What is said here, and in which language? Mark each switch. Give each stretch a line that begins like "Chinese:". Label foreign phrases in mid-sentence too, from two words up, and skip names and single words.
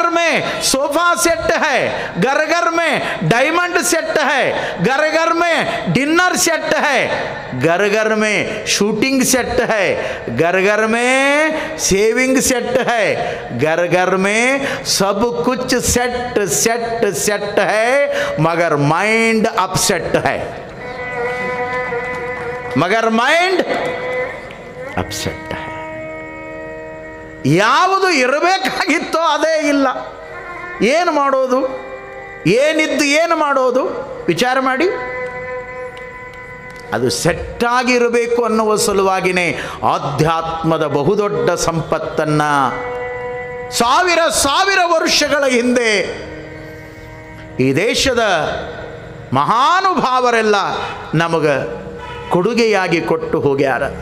Hindi: में
English: sofa set
Hindi: है, घर घर में
English: diamond set
Hindi: है, घर घर में
English: dinner set
Hindi: है, घर घर में
English: shooting set
Hindi: है, घर घर में
English: saving set
Hindi: है, घर घर में सब कुछ सेट सेट सेट है, मगर
English: mind upset
Hindi: है, मगर
English: mind upset
Hindi: है.
Kannada: ಯಾವುದು ಇರಬೇಕಾಗಿತ್ತೋ ಅದೇ ಇಲ್ಲ. ಏನು ಮಾಡೋದು? ಏನಿದ್ದು ಏನು ಮಾಡೋದು? ವಿಚಾರ ಮಾಡಿ. ಅದು ಸೆಟ್ಟಾಗಿರಬೇಕು ಅನ್ನುವ ಸಲುವಾಗಿಯೇ ಆಧ್ಯಾತ್ಮದ ಬಹುದೊಡ್ಡ ಸಂಪತ್ತನ್ನು ಸಾವಿರ ಸಾವಿರ ವರ್ಷಗಳ ಹಿಂದೆ ಈ ದೇಶದ ಮಹಾನುಭಾವರೆಲ್ಲ ನಮಗೆ ಕೊಡುಗೆಯಾಗಿ ಕೊಟ್ಟು ಹೋಗ್ಯಾರ.